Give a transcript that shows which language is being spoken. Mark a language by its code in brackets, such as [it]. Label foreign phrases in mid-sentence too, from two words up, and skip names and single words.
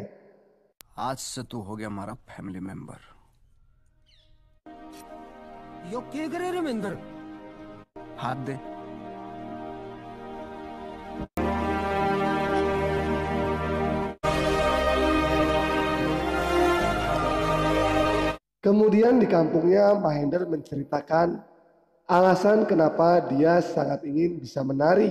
[hi] आज से तू हो गया हमारा [en] family member. [hi] यो क्या करे रे मेंदर? हाथ दे। [id] Kemudian di kampungnya Mahendra menceritakan alasan kenapa dia sangat ingin bisa menari.